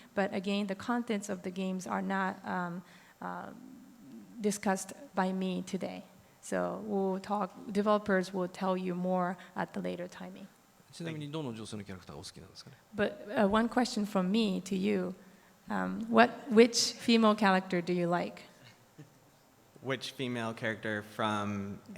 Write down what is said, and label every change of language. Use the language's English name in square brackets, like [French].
[English] But again, the contents of the games are not discussed by me today. So developers will tell you more at the later timing. [Japanese] ちなみにどの女性のキャラクターがお好きなんですかね。 [English] But one question from me to you, which female character do you like? Which female character from